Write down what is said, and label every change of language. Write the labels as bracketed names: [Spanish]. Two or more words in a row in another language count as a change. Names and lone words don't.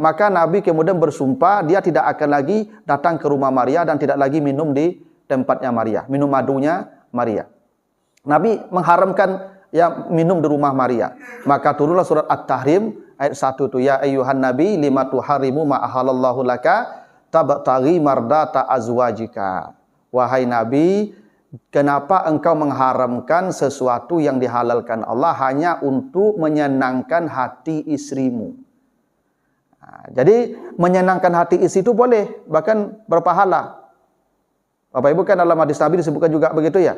[Indonesian] Maka Nabi kemudian bersumpah dia tidak akan lagi datang ke rumah Maria dan tidak lagi minum di tempatnya Maria. Minum madunya Maria. Nabi mengharamkan minum di rumah Maria. Maka turunlah surat At-Tahrim ayat 1 itu, [Arabic] يا أيها النبي لم تحرم ما أحل الله لك تبتغي مرضات أزواجك. [Indonesian] Wahai Nabi, kenapa engkau mengharamkan sesuatu yang dihalalkan Allah hanya untuk menyenangkan hati istrimu? Jadi menyenangkan hati istri itu boleh, bahkan berpahala. Bapak Ibu kan dalam hadis Nabi disebutkan juga begitu ya.